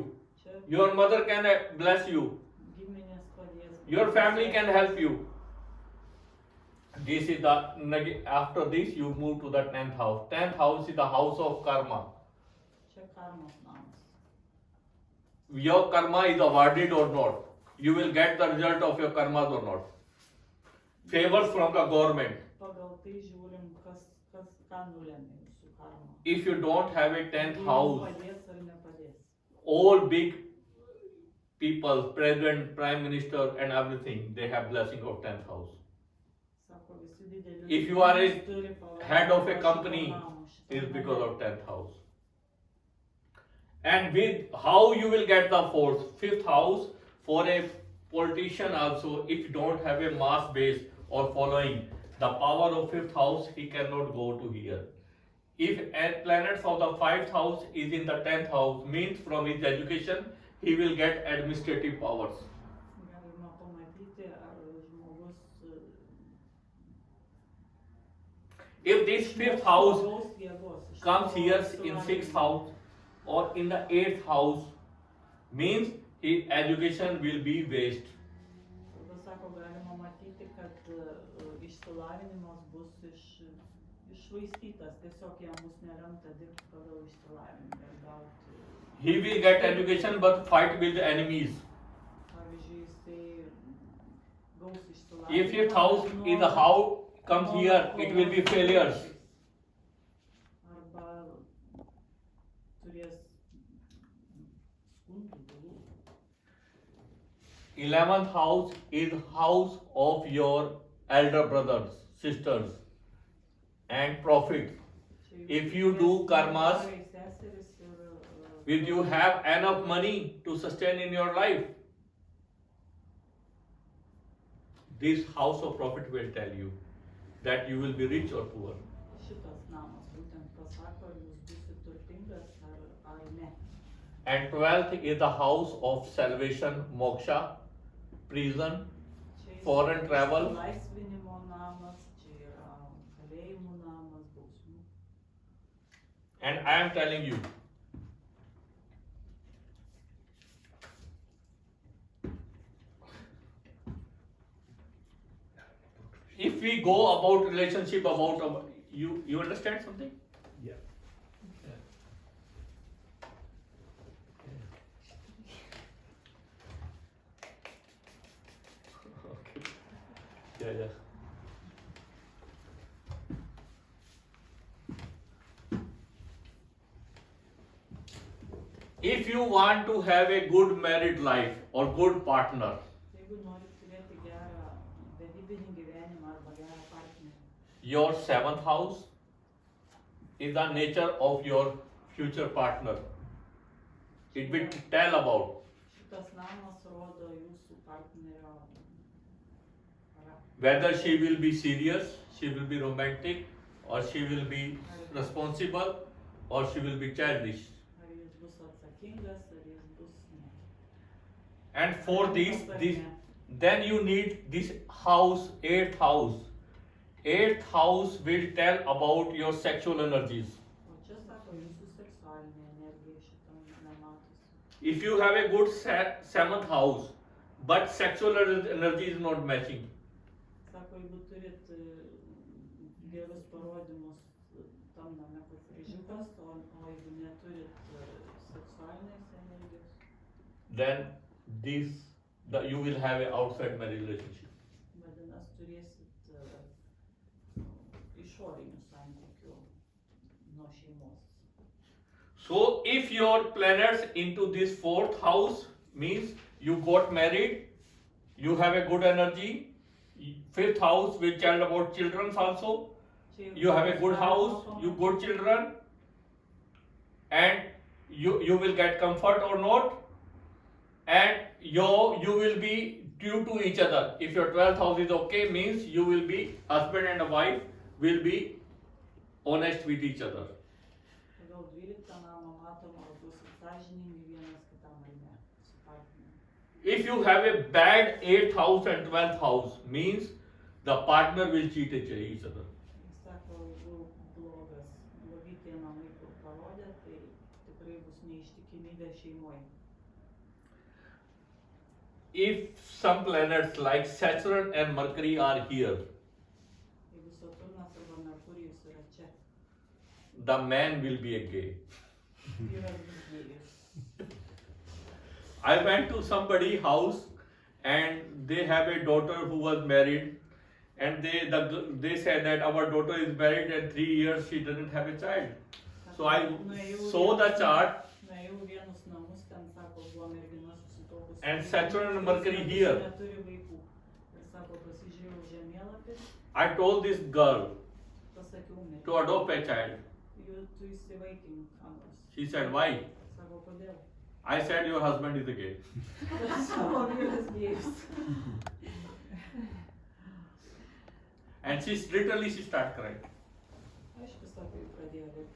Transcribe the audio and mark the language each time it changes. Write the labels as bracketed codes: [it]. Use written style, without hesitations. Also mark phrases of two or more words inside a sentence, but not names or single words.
[lt] Čia [en] Your mother can bless you. [lt] giminės padės. [en] Your family can help you. This is the, after this you move to the 10th house. 10th house is the house of karma. [lt] Čia karmos namas. [en] Your karma is awarded or not. You will get the result of your karmas or not. Favors from the government. [lt] pagal tai žiūrim, ką nulėmė jūsų karma. [en] If you don't have a 10th [lt] Jums [en] house, [lt] padės ar nepadės. [en] all big people, president, prime minister and everything, they have blessing of 10th house. [lt] Sako, visi dideli [en] If you are a [lt] žmonės turi palaimą [en] head of a [lt] šito [en] company, [lt] namo, šito [en] It is [lt] namo. [en] because of 10th house. And with how you will get the fourth, 5th house for a politician also, if you don't have a mass base or following, the power of 5th house, he cannot go to here. If a planets of the 5th house is in the 10th house, means from his education, he will get administrative powers. [lt] Galima pamatyti, ar žmogus [en] If this 5th house [lt] žmogaus jėgos iš [en] comes to here in [lt] išsilavinimo. [en] 6th house or in the 8th house, means his education will be waste. [lt] Tada sako, galima matyti, kad išsilavinimas bus iššvaistytas, tiesiog jam bus nelemta dirbti pagal išsilavinimą ir gauti. [en] He will get education but fight with the enemies. [lt] Pavyzdžiui, jisai gaus išsilavinimą. [en] If your house is the house comes here, it will be failures. [lt] Arba turės skundų, bylų. [en] 11th house is house of your elder brothers, sisters and profit. [lt] Čia [en] If you do [lt] turės karmas, broliai, seserys ir, [en] will you have enough money to sustain in your life? This house of profit will tell you that you will be rich or poor. [lt] Šitas namas būtent pasako, ar jūs būsite turtingas ar ne. [en] And 12th is the house of salvation, moksha, prison, [lt] Čia yra [en] Foreign travel. [lt] Laisvinimo namas, čia yra kalėjimų namas, bausmių. [en] and I am telling you, if we go about relationship, about you understand something? Yeah. Okay. Yeah. If you want to have a good married life or good partner, [lt] Jeigu norit turėti gerą vedybinį gyvenimą arba gerą partnerį, [en] your 7th house is the nature of your future partner. It will tell about [lt] šitas namas rodo jūsų partnerio charakterį. [en] whether she will be serious, she will be romantic, or she will be responsible, or she will be childish. [lt] Ar jis bus atsakingas, ar jis bus ne. [en] And for this, then you need this house, 8th house. 8th house will tell about your sexual energies. [lt] O čia sako jūsų seksualinė energija šitam nematosi. [en] If you have a good 7th house, but sexual energy is not matching, [lt] Sako, jeigu turit gerus parodymus tam name pasiryžimas, o jeigu neturit seksualinės energijos, [en] then you will have an outside marriage relationship. [lt] vadinasi turėsit išorinių santykių nuo šeimos. [en] So if your planets into this 4th house means you got married, you have a good energy. 5th house will tell about children also. You have a good house, you good children, and you will get comfort or not, and you will be true to each other. If your 12th house is okay, means you will be husband and a wife will be honest with each other. [lt] Pagal 12 namą matom, ar būsit sąžiningi vienas kitam ar ne su partneriu. [en] If you have a bad 8th house and 12th house, means the partner will cheat each other. [lt] Jis sako, jeigu blogi tie namai kur parodė, tai tikrai bus neištikimybė šeimoje. [en] If some planets like Saturn and Mercury are here, [lt] Jeigu Saturnas arba Merkurijus yra čia, [en] the man will be a gay. [lt] yra gėjus. [en] I went to somebody's house and they have a daughter who was married, and they said that our daughter is married and 3 years she doesn't have a child. So I saw the chart. [lt] Nuėjau vienus namus, ten sako, buvo mergina susituokusi. [en] And Saturn and Mercury here. [lt] Neturi vaikų. Ir sako, pasižiūrėjau žemėlapį. [en] I told this girl [lt] Pasakiau merginai. [en] to adopt a child. [lt] Tu įsivaikink antras. [en] She said, why? [lt] Sako, kodėl? [en] I said, your husband is a gay. [lt] Savo vyras gėjus. [en] And she started crying. [lt] Aišku, sako, jį pradėjo verkti.